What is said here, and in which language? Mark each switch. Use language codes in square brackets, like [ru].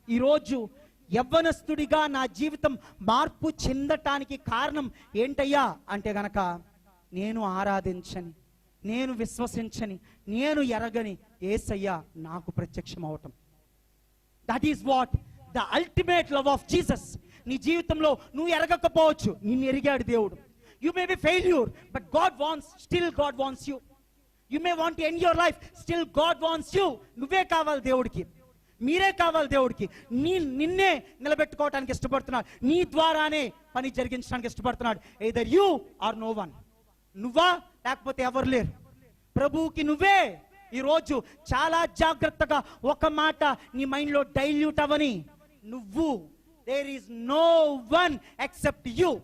[te] ఈరోజు యవ్వనస్తుడిగా నా జీవితం మార్పు చెందటానికి కారణం ఏంటయ్యా అంటే గనక, నేను ఆరాధించని, నేను విశ్వసించని, నేను ఎరగని యేసయ్య నాకు ప్రత్యక్షం అవటం. [en] That is what the ultimate love of Jesus. [te] నీ జీవితంలో నువ్వు ఎరగకపోవచ్చు, నిన్ను ఎరిగాడు దేవుడు. [en] You may be failure, but God wants you. You may want to end your life, still God wants you. [te] నువ్వే కావాలి దేవుడికి, మీరే కావాలి దేవుడికి. నిన్నే నిలబెట్టుకోవడానికి ఇష్టపడుతున్నాడు, నీ ద్వారానే పని జరిగించడానికి ఇష్టపడుతున్నాడు. [en] Either you are no one. [te] నువ్వా లేకపోతే ఎవరు లేరు. ప్రభువుకి నువ్వే. ఈరోజు చాలా జాగ్రత్తగా ఒక మాట నీ మైండ్లో డైల్యూట్ అవని, నువ్వు, [en] there is no one except you.